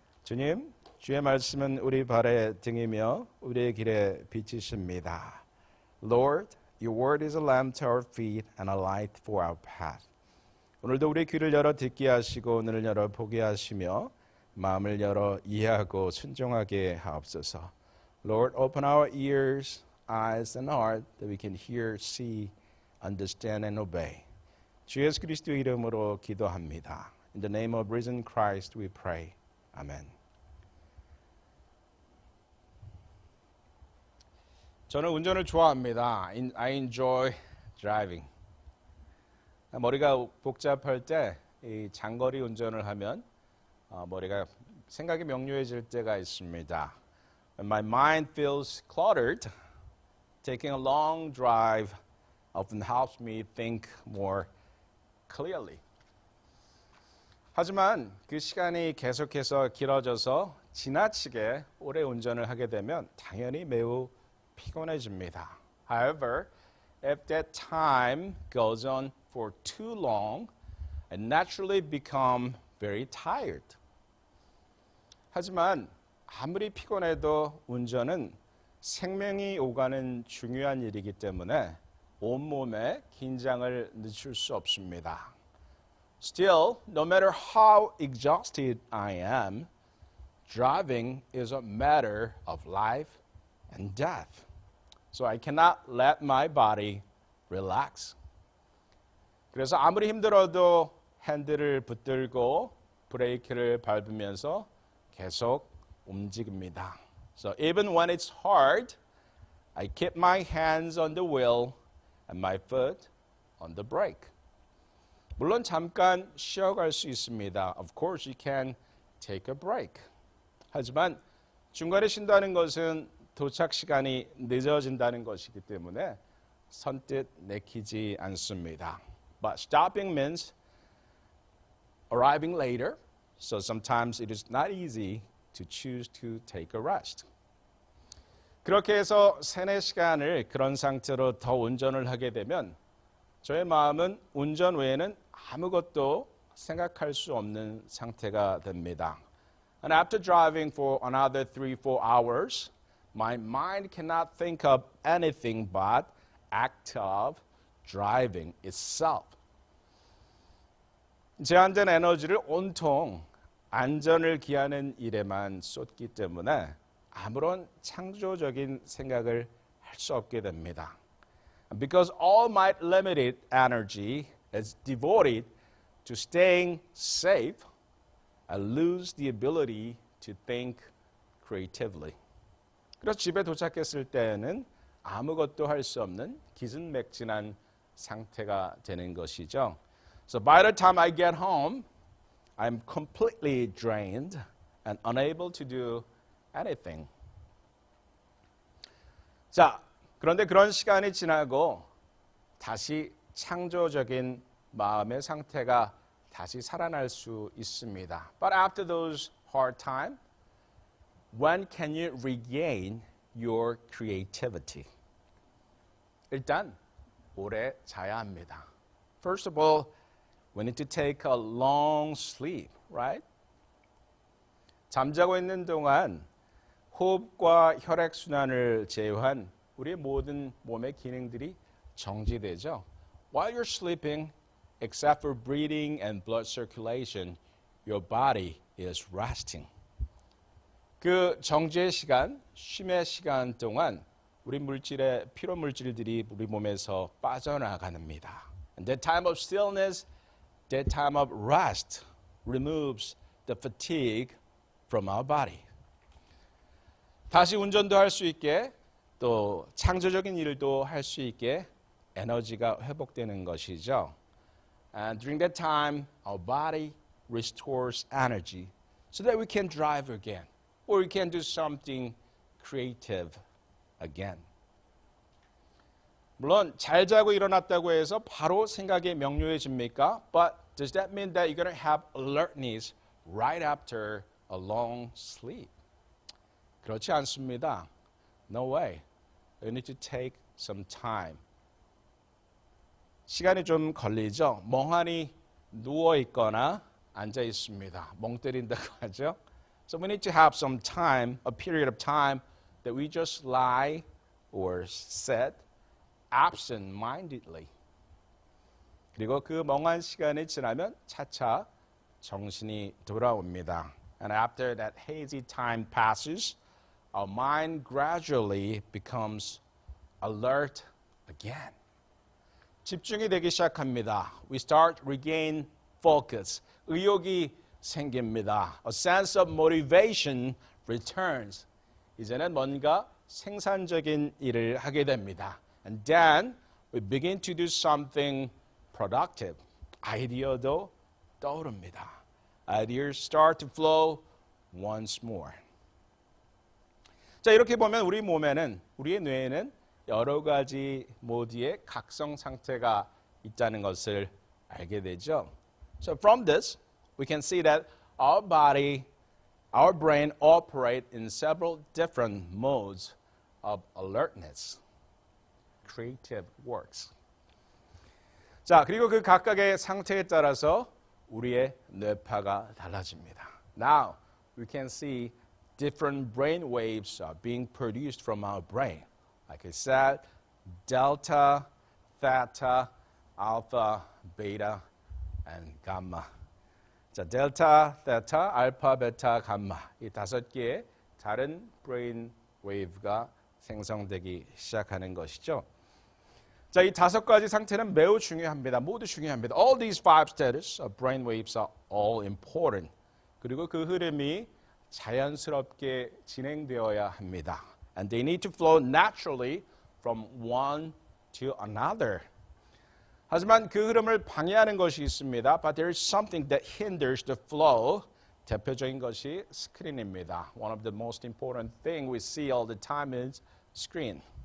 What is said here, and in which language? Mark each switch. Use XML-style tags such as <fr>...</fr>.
<ko>주님, 주의 말씀은 우리 발의 등이며 우리의 길에 빛이십니다.</ko> <en>Lord, your word is a lamp to our feet and a light for our path.</en> <ko>오늘도 우리 귀를 열어 듣게 하시고 눈을 열어 보게 하시며 마음을 열어 이해하고 순종하게 하옵소서.</ko> <en>Lord, open our ears, eyes and heart that we can hear, see, understand and obey.</en> <ko>주 예수 그리스도의 이름으로 기도합니다.</ko> <en>In the name of risen Christ we pray.</en> <ko>아멘. 저는 운전을 좋아합니다.</ko> <en>I enjoy driving.</en> <ko>머리가 복잡할 때 이 장거리 운전을 하면 머리가 생각이 명료해질 때가 있습니다.</ko> <en>When my mind feels cluttered, taking a long drive often helps me think more clearly.</en> <ko>하지만 그 시간이 계속해서 길어져서 지나치게 오래 운전을 하게 되면 당연히 매우 피곤해집니다.</ko> <en>However, if that time goes on for too long, I naturally become very tired.</en> <ko>하지만 아무리 피곤해도 운전은 생명이 오가는 중요한 일이기 때문에 온몸에 긴장을 늦출 수 없습니다.</ko> <en>Still, no matter how exhausted I am, driving is a matter of life and death. So I cannot let my body relax.</en> <ko>그래서 아무리 힘들어도 핸들을 붙들고 브레이크를 밟으면서 계속 움직입니다.</ko> <en>So even when it's hard, I keep my hands on the wheel and my foot on the brake.</en> <ko>물론 잠깐 쉬어갈 수 있습니다.</ko> <en>Of course, you can take a break.</en> <ko>하지만 중간에 쉰다는 것은 도착 시간이 늦어진다는 것이기 때문에 선뜻 내키지 않습니다.</ko> <en>But stopping means arriving later, so sometimes it is not easy to choose to take a rest.</en> <ko>그렇게 해서 3-4시간을 그런 상태로 더 운전을 하게 되면 저의 마음은 운전 외에는 아무것도 생각할 수 없는 상태가 됩니다.</ko> <en>And after driving for another 3-4 hours, my mind cannot think of anything but act of driving itself.</en> <ko>제한된 에너지를 온통 안전을 기하는 일에만 쏟기 때문에 아무런 창조적인 생각을 할 수 없게 됩니다.</ko> <en>Because all my limited energy is devoted to staying safe, I lose the ability to think creatively.</en> <ko>그래서 집에 도착했을 때는 아무것도 할 수 없는 기진맥진한 상태가 되는 것이죠.</ko> <en>So by the time I get home, I'm completely drained and unable to do anything.</en> <ko>자, 그런데 그런 시간이 지나고 다시 창조적인 마음의 상태가 다시 살아날 수 있습니다.</ko> <en>But after those hard times, when can you regain your creativity?</en> <ko>일단 오래 자야 합니다.</ko> <en>First of all, we need to take a long sleep, right?</en> <ko>잠자고 있는 동안 호흡과 혈액순환을 제외한 우리의 모든 몸의 기능들이 정지되죠.</ko> <en>While you're sleeping, except for breathing and blood circulation, your body is resting.</en> <ko>그 정지의 시간, 쉼의 시간 동안 우리 물질의 피로 물질들이 우리 몸에서 빠져나갑니다.</ko> <en>And that time of stillness, that time of rest removes the fatigue from our body.</en> <ko>다시 운전도 할 수 있게 또 창조적인 일도 할 수 있게 에너지가 회복되는 것이죠.</ko> <en>And during that time, our body restores energy so that we can drive again or we can do something creative again.</en> <ko>물론 잘 자고 일어났다고 해서 바로 생각이 명료해집니까?</ko> <en>But does that mean that you're going to have alertness right after a long sleep?</en> <ko>그렇지 않습니다.</ko> <en>No way. You need to take some time.</en> <ko>시간이 좀 걸리죠. 멍하니 누워 있거나 앉아 있습니다. 멍 때린다고 하죠.</ko> <en>So we need to have some time, a period of time that we just lie or sit absent-mindedly.</en> <ko>그리고 그 멍한 시간이 지나면 차차 정신이 돌아옵니다.</ko> <en>And after that hazy time passes, our mind gradually becomes alert again.</en> <ko>집중이 되기 시작합니다.</ko> <en>We start regain focus.</en> <ko>의욕이 생깁니다.</ko> <en>A sense of motivation returns.</en> <ko>이제는 뭔가 생산적인 일을 하게 됩니다.</ko> <en>And then we begin to do something productive.</en> <ko>아이디어도 떠오릅니다.</ko> <en>Ideas start to flow once more.</en> <ko>자, 이렇게 보면 우리 몸에는, 우리의 뇌에는 여러 가지 모드의 각성 상태가 있다는 것을 알게 되죠.</ko> <en>So from this, we can see that our body, our brain operate in several different modes of alertness, creative works.</en> <ko>자, 그리고 그 각각의 상태에 따라서 우리의 뇌파가 달라집니다.</ko> <en>Now, we can see different brain waves are being produced from our brain. Like I said, delta, theta, alpha, beta, and gamma.</en> <ko>자, 델타, 테타, 알파, 베타, 감마. 이 5개의 다른 브레인 웨이브가 생성되기 시작하는 것이죠. 자, 이 5가지 상태는 매우 중요합니다. 모두 중요합니다.</ko> <en>All these 5 status of brain waves are all important.</en> <ko>그리고 그 흐름이 자연스럽게 진행되어야 합니다.</ko> <en>And they need to flow naturally from one to another.</en> <ko>하지만 그 흐름을 방해하는 것이 있습니다.</ko> <en>But there is something that hinders the flow.</en> <ko>대표적인 것이 스크린입니다.</ko> <en>One of the most important thing we see all the time is screen.</en>